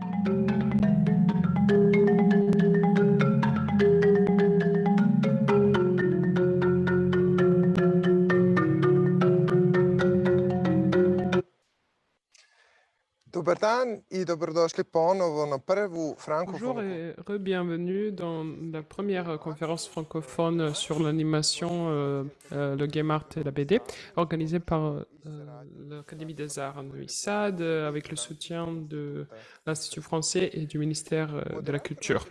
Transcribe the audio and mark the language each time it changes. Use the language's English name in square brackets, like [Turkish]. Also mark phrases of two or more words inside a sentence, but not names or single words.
[Serbian] Dobar dan i dobrodošli ponovo na prvu [French] Bonjour [Serbian] frankofonu. [French] et re-bienvenue dans la première conférence francophone sur l'animation, le game art et la BD, organisée par l'Académie des Arts à Novi Sad, avec le soutien de l'Institut français et du ministère de la Culture.